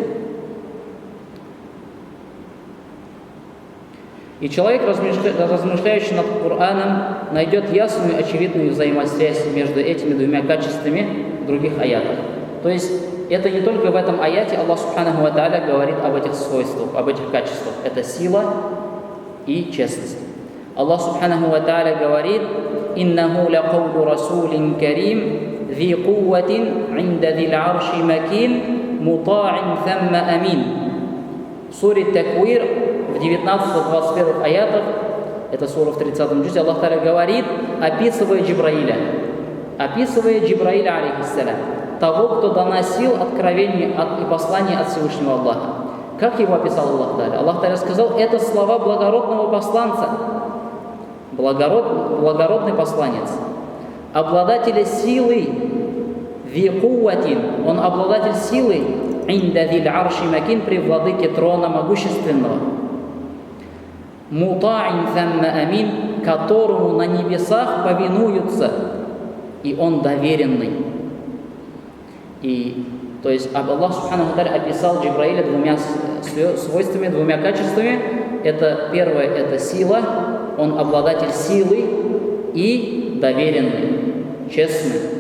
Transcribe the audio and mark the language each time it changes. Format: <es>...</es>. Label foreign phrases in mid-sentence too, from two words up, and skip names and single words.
<ru>И человек, размышляющий над Кораном, найдет ясную, очевидную взаимосвязь между этими двумя качествами в других аятах. То есть это не только в этом аяте Аллах</ru> <ar>سبحانه وتعالى</ar> <ru>говорит об этих свойствах, об этих качествах. Это сила и честность.</ru> <ar>الله سبحانه وتعالى говорит: «إنه لقول رسول كريم ذي قوة عند ذي العرش مكين مطاع ثم أمين».</ar> <ru>В суре Таквир, в 19-21 аятах, это сура в 30 джузе, Аллах Тааля говорит, описывая Джибраиля, алейхиссалям, того, кто доносил откровение и послание от Всевышнего Аллаха. Как его описал Аллах Тааля? Аллах Тааля сказал, это слова благородного посланца, благородный посланец, обладателя силы, викуватин, он обладатель силы,</ru> <ar>عند ذي العرش مكين,</ar> <ru>при владыке трона могущественного,</ru> <ar>مطاع ثم أمين,</ar> <ru>которому на небесах повинуются, и он доверенный. И, то есть Аллах</ru> <ar>سبحانه وتعالى</ar> <ru>описал Джибраиля двумя свойствами, двумя качествами. Это первое, это сила, он обладатель силы и доверенный, честный.</ru>